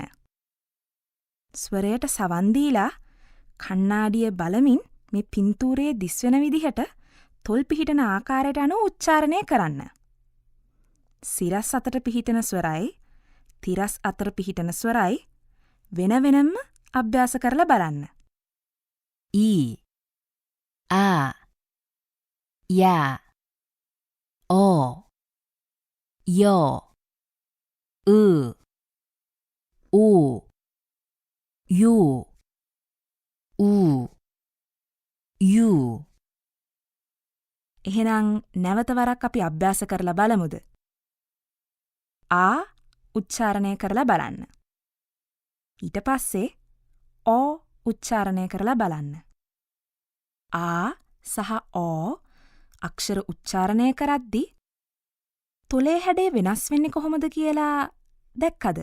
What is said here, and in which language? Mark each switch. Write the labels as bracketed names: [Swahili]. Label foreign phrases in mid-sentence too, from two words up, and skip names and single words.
[Sinhala] ස්වරයට සවන් දීලා කණ්ණාඩිය බලමින් මේ පින්තූරයේ දිස්වෙන විදිහට තොල් පිහිටන ආකාරයට අනුව උච්චාරණය කරන්න. සිරස් අතර පිහිටන ස්වරයි, තිරස් අතර පිහිටන ස්වරයි වෙන වෙනම අභ්‍යාස කරලා බලන්න. [Korean] 이, 아, 야, 어, 여, 으, 오, 요, 우, 유, [Sinhala] එහෙනම් නැවත වරක් අපි අභ්‍යාස කරලා බලමුද? ආ උච්චාරණය කරලා බලන්න. ඊට පස්සේ ඕ උච්චාරණය කරලා බලන්න. ආ සහ ඕ අක්ෂර උච්චාරණය කරද්දී තොලේ හැඩය වෙනස් වෙන්නේ කොහොමද කියලා දැක්කද?